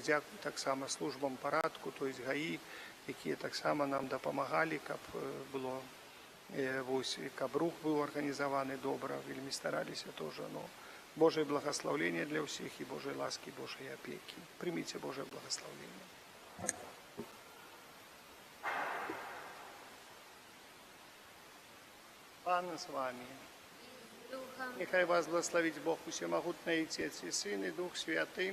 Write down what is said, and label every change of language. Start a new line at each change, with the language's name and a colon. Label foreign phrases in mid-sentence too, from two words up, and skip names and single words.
Belarusian: Дзякуй таксама службам парадку,
Russian: то есть
Belarusian: ГАІ, якія таксама нам дапамагалі, каб было, каб рух быў арганізаваны добра, вельмі стараліся тоже. Божае благаслаўленне для ўсіх і Божай ласкі, Божай апекі. Прыміце Божае благаслаўленне. Пан з вами.
Ukrainian: Нехай вас благословить Бог Усемогутный, Отец и Сын, и Дух Святый.